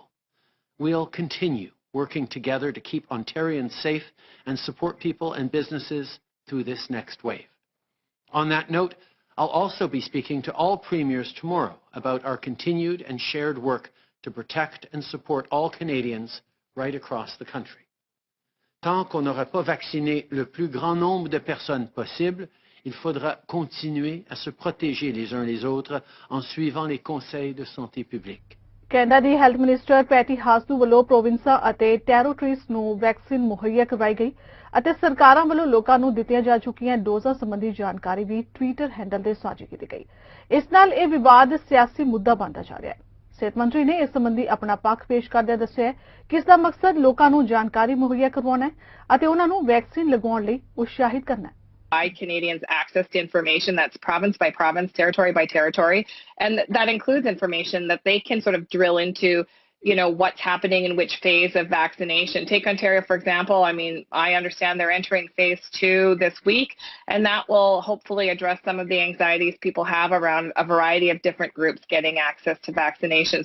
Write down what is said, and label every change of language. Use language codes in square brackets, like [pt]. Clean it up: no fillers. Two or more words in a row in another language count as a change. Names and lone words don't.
[en] We'll continue working together to keep Ontarians safe and support people and businesses through this next wave. On that note, I'll also be speaking to all premiers tomorrow about our continued and shared work to protect and support all Canadians right across the country. [fr] Tant qu'on n'aura pas vacciné le plus grand nombre de personnes possible, il faudra continuer à se protéger les uns les autres en suivant les conseils de santé publique. [pa] ਕੈਨੇਡਾ ਦੀ [en] health minister [pa] ਪੈਟੀ ਹਾਸੂ ਵੱਲੋਂ ਪ੍ਰੋਵਿੰਸਾਂ ਅਤੇ ਟੈਰੀਟਰੀਜ਼ ਨੂੰ ਵੈਕਸੀਨ ਮੁਹੱਈਆ ਕਰਵਾਈ ਗਈ ਅਤੇ ਸਰਕਾਰਾਂ ਵੱਲੋਂ ਲੋਕਾਂ ਨੂੰ ਦਿੱਤੀਆਂ ਜਾ ਚੁੱਕੀਆਂ ਡੋਜ਼ਾਂ ਸੰਬੰਧੀ ਜਾਣਕਾਰੀ ਵੀ [en] Twitter handle [pa] ਤੇ ਸਾਂਝੀ ਕੀਤੀ ਗਈ। ਇਸ ਨਾਲ ਇਹ ਵਿਵਾਦ ਸਿਆਸੀ ਮੁੱਦਾ ਬਣਦਾ ਜਾ ਰਿਹਾ ਹੈ। ਸਿਹਤ ਮੰਤਰੀ ਨੇ ਇਸ ਸੰਬੰਧੀ ਆਪਣਾ ਪੱਖ ਪੇਸ਼ ਕਰਦਿਆਂ ਦੱਸਿਆ ਕਿ ਇਸ ਦਾ ਮਕਸਦ ਲੋਕਾਂ ਨੂੰ ਜਾਣਕਾਰੀ ਮੁਹੱਈਆ ਕਰਵਾਉਣਾ ਹੈ ਅਤੇ ਉਹਨਾਂ ਨੂੰ ਵੈਕਸੀਨ ਲਗਵਾਉਣ ਲਈ ਉਤਸ਼ਾਹਿਤ ਕਰਨਾ ਹੈ। [en] Canadians access to information that's province by province, territory by territory, and that includes information that they can sort of drill into, you know, what's happening in which phase of vaccination. Take Ontario, for example. I mean, I understand they're entering phase 2 this week, and that will hopefully address some of the anxieties people have around a variety of different groups getting access to vaccination.